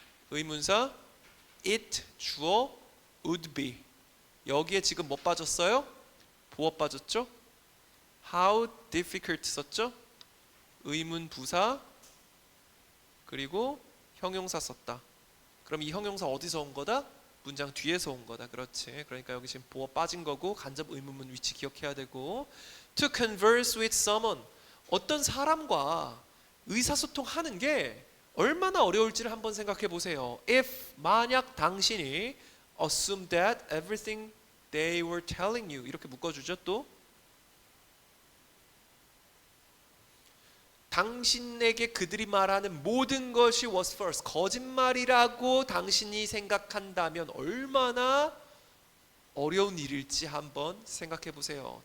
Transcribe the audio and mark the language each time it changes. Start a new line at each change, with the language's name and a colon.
Korean: 의문사
English: it
Korean: 주어
English: would be.
Korean: 여기에 지금 뭐 빠졌어요? 보어 빠졌죠?
English: How difficult
Korean: 썼죠? 의문 부사 그리고 형용사 썼다. 그럼 이 형용사 어디서 온 거다? 문장 뒤에서 온 거다. 그렇지. 그러니까 여기 지금 보어 빠진 거고 간접 의문문 위치 기억해야 되고.
English: To converse with someone.
Korean: 어떤 사람과 의사소통하는 게 얼마나 어려울지를 한번 생각해 보세요.
English: If,
Korean: 만약 당신이
English: assume that everything they were telling you,
Korean: 이렇게 묶어주죠. 또 당신에게 그들이 말하는 모든 것이
English: was false,
Korean: 거짓말이라고 당신이 생각한다면 얼마나 어려운 일일지 한번 생각해 보세요.